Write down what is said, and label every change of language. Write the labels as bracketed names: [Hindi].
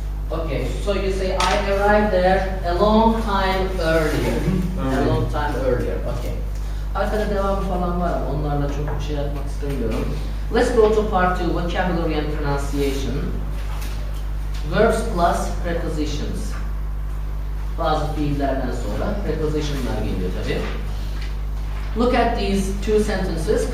[English] okay, so you say I arrived there a long time earlier. A Earlier. long time earlier. Okay. [Turkish] Arkada devamı falan var ama onlarla çok bir şey yapmak istemiyorum. [English] Let's go to part 2, vocabulary and pronunciation. Verbs plus prepositions. [Turkish] Bazı fiillerden sonra prepositionlar geliyor tabii. [English] Look at these two sentences.